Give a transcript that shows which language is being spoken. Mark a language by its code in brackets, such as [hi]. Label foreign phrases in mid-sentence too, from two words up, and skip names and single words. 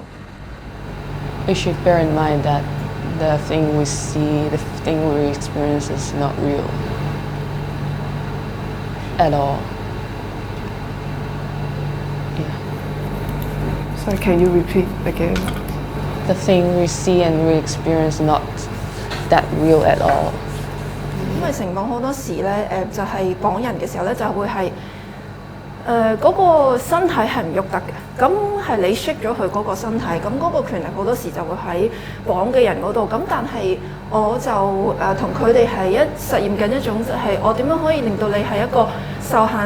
[en] We should bear in mind that the thing we see, the thing we experience is not real at all. Yeah. Sorry, can you repeat again? The thing we see and we experience not that real at all. [yue] 因為成網好多時咧，就係綁人嘅時候咧，就會係嗰個身體係唔喐得嘅，咁係你 shake 咗佢嗰個身體，咁嗰個權力好多時就會喺綁嘅人嗰度，咁但係我就同佢哋係實驗緊一種就係我點樣可以令到你係一個受限